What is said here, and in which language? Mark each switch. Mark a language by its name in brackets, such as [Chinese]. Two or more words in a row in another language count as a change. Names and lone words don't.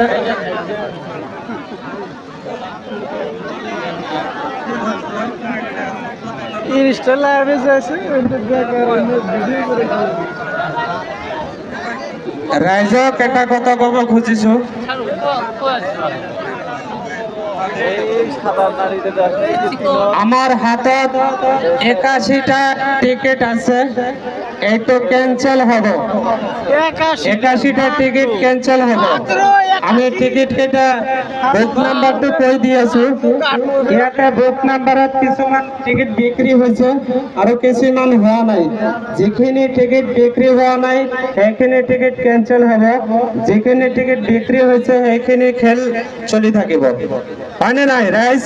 [Bangla] ইনস্টা লাইভে যাচ্ছে [Assamese] রাইজক এটা কথা কব খুঁজিছো আমার হাতত 81টা টিকিট আছে এইটো ক্যান্সেল হবে 81টা টিকিট ক্যান্সেল হবে আমি টিকিট কেটা বুক নাম্বারটো কৈ দি আছো ইয়াতে বুক নাম্বাৰত কিছুমান টিকিট বিক্ৰী হৈছে আৰু কিছুমান হোৱা নাই যিখিনি টিকিট বিক্ৰী হোৱা নাই সেইখিনি টিকিট ক্যান্সেল হ'ব যিখিনি টিকিট বিক্ৰী হৈছে সেইখিনি খেল চলি থাকিব হয়নে নাই ৰাইজ